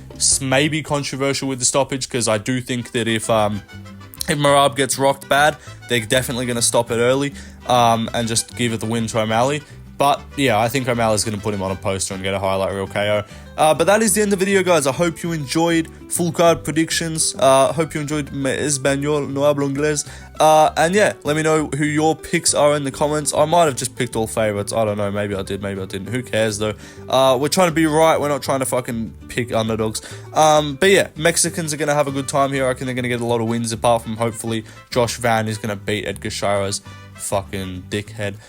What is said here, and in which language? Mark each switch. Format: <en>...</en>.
<en>It's maybe controversial with the stoppage, because I do think that if Merab gets rocked bad, they're definitely going to stop it early, and just give it the win to O'Malley. But, yeah, I think O'Malley's going to put him on a poster and get a highlight reel KO. But that is the end of the video, guys. I hope you enjoyed full card predictions. Hope you enjoyed me</en> <es>español, no hablo inglés.</es> <en>And, yeah, let me know who your picks are in the comments. I might have just picked all favorites. I don't know. Maybe I did. Maybe I didn't. Who cares, though? We're trying to be right. We're not trying to fucking pick underdogs. But, yeah, Mexicans are going to have a good time here. I reckon they're going to get a lot of wins, apart from, hopefully, Josh Van is going to beat Edgar Shira's fucking dickhead.</en>